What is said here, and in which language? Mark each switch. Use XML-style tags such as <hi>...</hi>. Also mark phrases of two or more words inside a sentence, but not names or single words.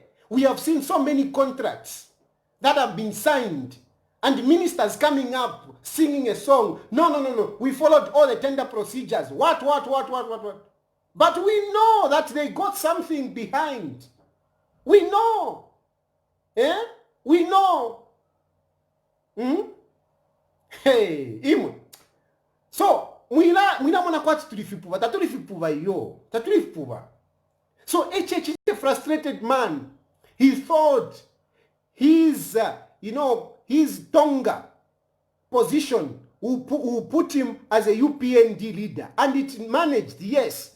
<en>We have seen so many contracts that have been signed, and ministers coming up singing a song. No. We followed all the tender procedures. What? But we know that they got something behind. We know. We know. Hey, imwe.</en> <bem>So, mwina mwana kwa tatulifipuva yo.</bem> <en>So, HH is a frustrated man. He thought his Tonga position will put him as a UPND leader. And it managed, yes.</en>